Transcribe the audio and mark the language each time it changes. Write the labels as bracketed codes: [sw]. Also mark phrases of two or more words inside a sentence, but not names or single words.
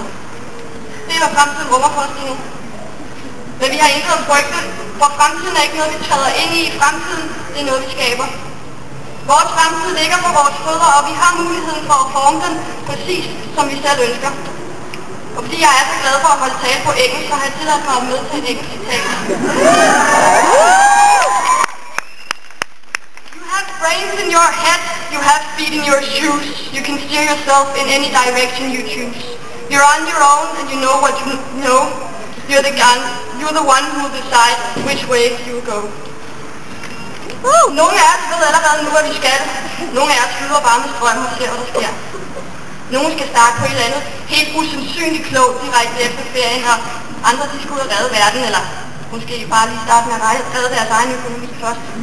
[da] Det er, hvad fremtiden rummer for os lige nu. Men vi har intet at frygte, for fremtiden er ikke noget, vi træder ind i. Fremtiden, det er noget, vi skaber. Vores fremtid ligger på vores fødder, og vi har muligheden for at forme den præcis, som vi selv ønsker. Og fordi jeg er så glad for at holde tale på engelsk, så har jeg tilladt mig at med til et engelsk citat. [en] You have brains in your head, you have feet in your shoes. You can steer yourself in any direction you choose. You're on your own and you know what you know. You're the one who decides which way you go. [da] Nogle af os ved allerede nu, hvad vi skal. Nogle af os flyder bare med strøm og ser, hvad der sker. Nogle skal starte på et eller andet helt usandsynligt klogt direkte efter ferien, og andre de skal ud og redde verden, eller måske bare lige starte med at redde deres egen økonomi først.